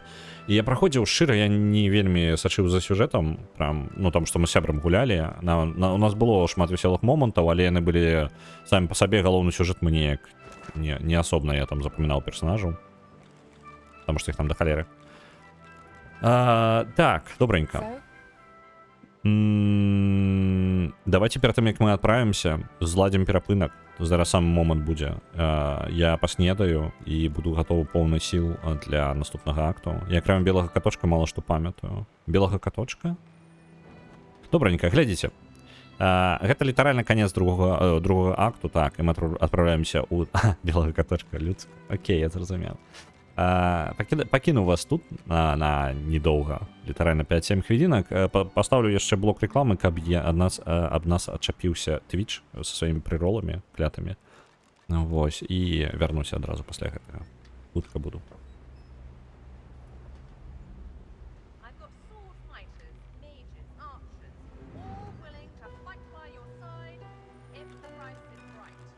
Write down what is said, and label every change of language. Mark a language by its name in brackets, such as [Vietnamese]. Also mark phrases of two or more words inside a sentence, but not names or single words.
[Belarusian] І я праходзіў шчыра, я не вельмі сачыў за сюжэтам, прям, ну, там, што мы з сябрам гулялі. У нас было шмат весёлых момантаў, але яны былі самі па сабе, галоўны сюжэт мы неяк не асобна я там запамінаў персонажаў. Таму што іх там да халеры. Так, добренько. Давайте перед тым, як мы адправімся, зладзім перапынак. Зараз сам момант будзе. Я паснедаю і буду гатовы поўны сіл для наступнага акту. Я кроме белага каточка мала што памятаю. Белага каточка? Добренько, глядзіце. Гэта літаральна канец другога акту. Так, і мы адправляемся ў... белага каточка, людска. Окей, я зразумеў. Пакіну вас тут на недоўга, літаральна 5-7 хвілінак. Паставлю яшчэ блок рекламы, каб аб нас адчапіўся Twitch са сваімі прыроламі клятымі. Вось, і вярнуся адразу пасля гэтага. Хутка буду. [English] I've got sword fighters, mages, archers, all willing to fight by your side if the price is right.